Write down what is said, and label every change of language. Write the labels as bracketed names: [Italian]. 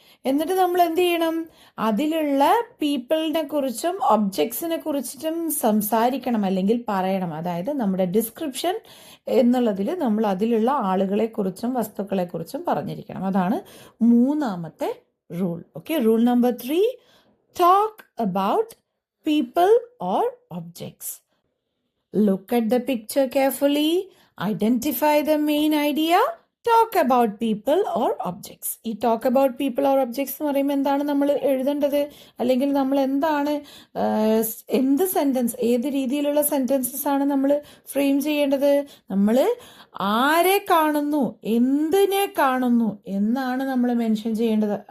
[Malayalam] എന്നിട്ട് നമ്മൾ എന്ത് ചെയ്യണം? അതിലുള്ള പീപ്പിളിനെ കുറിച്ചും ഒബ്ജക്ട്സിനെ കുറിച്ചിട്ടും സംസാരിക്കണം, അല്ലെങ്കിൽ പറയണം. അതായത് നമ്മുടെ ഡിസ്ക്രിപ്ഷൻ എന്നുള്ളതിൽ നമ്മൾ അതിലുള്ള ആളുകളെ കുറിച്ചും വസ്തുക്കളെ കുറിച്ചും പറഞ്ഞിരിക്കണം. അതാണ് മൂന്നാമത്തെ rule. Okay, rule number 3, [English] Talk about people or objects. Look at the picture carefully, identify the main idea, talk about people or objects. [Malayalam] ഈ [English] talk about people or objects [Malayalam] എന്ന് പറയുമ്പോൾ എന്താണ് നമ്മൾ എഴുതേണ്ടത്? അല്ലെങ്കിൽ നമ്മൾ എന്താണ്, എന്ത് സെന്റൻസ്, ഏത് രീതിയിലുള്ള സെന്റൻസസ് ആണ് നമ്മൾ ഫ്രെയിം ചെയ്യേണ്ടത്? നമ്മൾ ആരെ കാണുന്നു, എന്തിനെ കാണുന്നു എന്നാണ് നമ്മൾ മെൻഷൻ ചെയ്യേണ്ടത്.